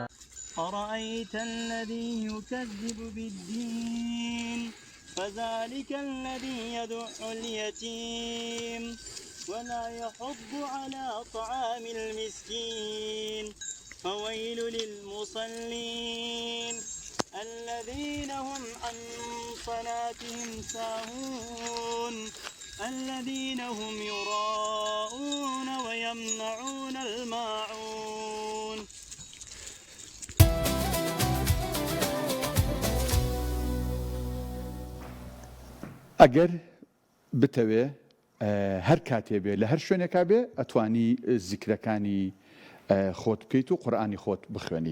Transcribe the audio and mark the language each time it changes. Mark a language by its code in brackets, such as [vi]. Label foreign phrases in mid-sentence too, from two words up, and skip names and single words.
[ar] أرأيت الذي يكذب بالدين فذلك الذي يدع اليتيم ولا يحض على طعام المسكين فويل للمصلين الذين هم عن صلاتهم ساهون الذين هم يراءون ويمنعون الماعون [ckb] ئەگەر بتەوێ هەر کاتێ بێ لە هەر شوێنێکا بێ ئەتوانی زیکرەکانی خۆت بکەیت و قورئانی خۆت بخوێنی.